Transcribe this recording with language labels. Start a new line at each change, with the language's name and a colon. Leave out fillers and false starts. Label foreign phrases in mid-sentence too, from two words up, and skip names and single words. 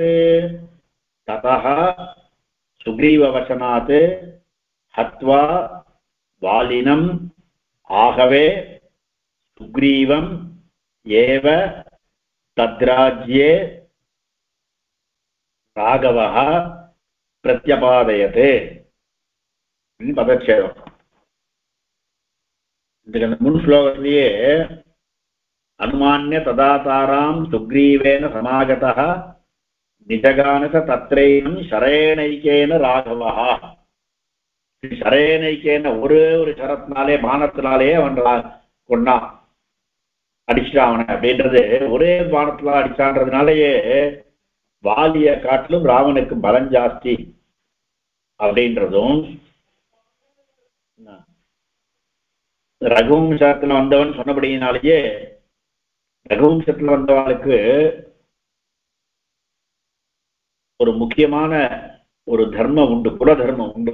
Sanskrit: ततः सुग्रीववचनात् हत्वा वालिनम् आहवे सुग्रीवम् एव तद्राज्ये राघवः प्रत्यपादयते। पदच्छेदம்.
Tamil: இந்த முன் ஸ்லோகத்திலேயே
Sanskrit: अनुमान्य तदातारां सुग्रीवेन समागतः निजगानस तत्रैनं शरेणैकेन राघवः.
Tamil: शरेणैकेन ஒரே ஒரு சரத்தினாலே பானத்தினாலே அவன் கொண்டான், அடிச்சிட்டான் அவனை அப்படின்றது. ஒரே பானத்தினால அடிச்சான்றதுனாலேயே வாலிய காட்டிலும் ராவனுக்கு பலம் ஜாஸ்தி அப்படின்றதும், ரகுவம்சத்துல வந்தவன் சொன்னபடியினாலேயே ரகுவம்சத்துல வந்தவனுக்கு ஒரு முக்கியமான ஒரு தர்மம் உண்டு, குல தர்மம் உண்டு.